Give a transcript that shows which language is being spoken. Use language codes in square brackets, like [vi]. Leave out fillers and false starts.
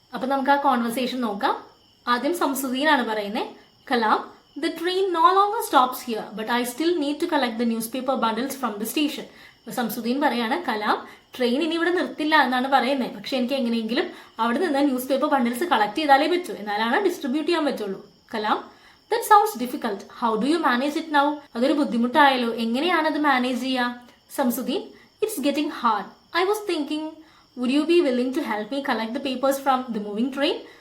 [ml] അപ്പൊ നമുക്ക് ആ കോൺവെർസേഷൻ നോക്കാം. ആദ്യം ഷംസുദ്ദീൻ ആണ് പറയുന്നത്. [en] Kalam, the train no longer stops here, but I still need to collect the newspaper bundles from the station. [ml] Samsudeen പറയാണ്, കലാം ട്രെയിൻ ഇനി ഇവിടെ നിർത്തില്ല എന്നാണ് പറയുന്നത്, പക്ഷെ എനിക്ക് എങ്ങനെയെങ്കിലും അവിടെ നിന്ന് ന്യൂസ് പേപ്പർ ബണ്ടിൽസ് കളക്ട് ചെയ്താലേ പറ്റൂ, എന്നാലാണ് ഡിസ്ട്രിബ്യൂട്ട് ചെയ്യാൻ പറ്റുള്ളൂ. [en] Kalam, that sounds difficult, how do you manage it now? [ml] അതൊരു ബുദ്ധിമുട്ടായാലോ, എങ്ങനെയാണ് അത് മാനേജ് ചെയ്യുക? [en] Shamsuddin, it's getting hard. I was thinking, would you be willing to help me collect the papers from the moving train?